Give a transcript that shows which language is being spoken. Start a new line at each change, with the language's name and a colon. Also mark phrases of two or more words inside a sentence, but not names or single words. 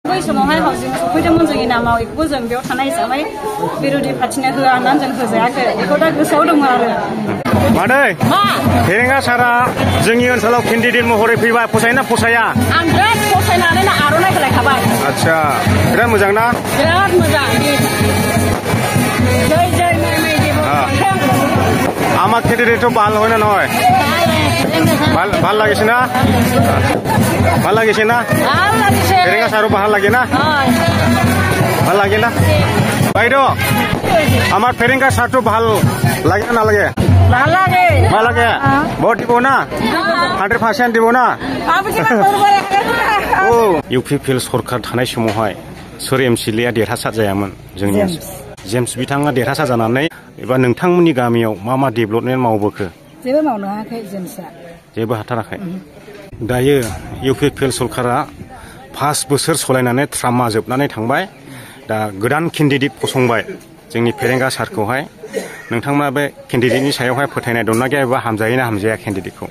Bodo: बै समावहाय हाउजिं सफैदोंमोन जोंनि नामाव बेखौबो जों बेयाव थानाय हिसाबै बिरोधि पार्टिनो होआ होननानै जों होजायाखै बेखौ दा गोसोआव दङ आरो मादै फेरेंगा सारा जोंनि ओनसोलाव केन्डिडेट महरै फैबा फसायोना फसाया आं बिराद फसायनानै आर'नाइ होलायखाबाय आच्छा बिराद मोजां ना बिराद मोजां जय जय
Assamese: আমার ক্যান্ডিডেট তো ভাল হয় না নয় ভাল লাগিছে না ভাল লাগিছে না ফেরেঙ্গা সারও ভাল লাগে না ভাল লাগে না বাইদেউ আমার ফেরেঙ্গা সারটো ভাল লাগে না লাগে ভাল লাগে ভোট দিব না 100% দিব না
Bodo: ও ইউপিপিएल सरकार थानाय समावहाय सोर एमसिएलए देरहासार जायामोन जोंनि जेम्स बिथाङा देरहासार जानानै एबा नोंथांमोननि गामियाव मा मा डेभेलपमेन्ट मावबोखो जेबो मावनो हायाखै जेम्सआ जेबो हाथाराखै दायो इउपिपिएल सरकारा 5 बोसोर सलायनानै ट्रामा जोबनानै थांबाय दा गोदान केन्डिडेट फसंबाय जोंनि फेरेंगा सारखौहाय नोंथांमोना बे केन्डिडेटनि सायावहाय फोथायनाय दंना गैया एबा हामजायोना हामजाया केन्डिडेटखौ